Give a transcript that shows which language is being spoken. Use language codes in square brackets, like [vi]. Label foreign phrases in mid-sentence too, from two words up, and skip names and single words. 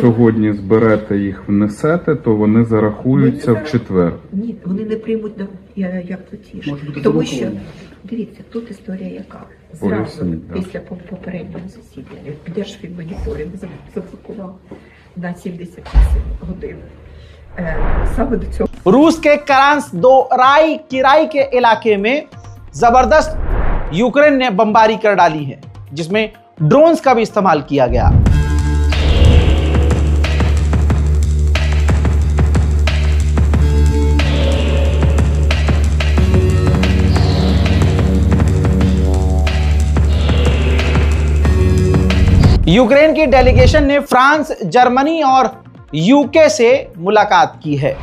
[uk] сьогодні зберете їх, внесете, то вони зарахуються в четвер. Ні, вони не приймуть як платіж. Тому що, дивіться, тут історія яка. Зразу Поясніть, да. після попереднього засідання Держфінмоніторинг заблокував на 78 годин. Саме до цього [hi] रूस के करांस दो किराई के इलाके में जबरदस्त यूक्रेन ने बमबारी कर डाली है, जिसमें ड्रोन्स का भी इस्तेमाल किया गया। यूक्रेन की डेलीगेशन ने फ्रांस, जर्मनी और यूके से मुलाकात की है।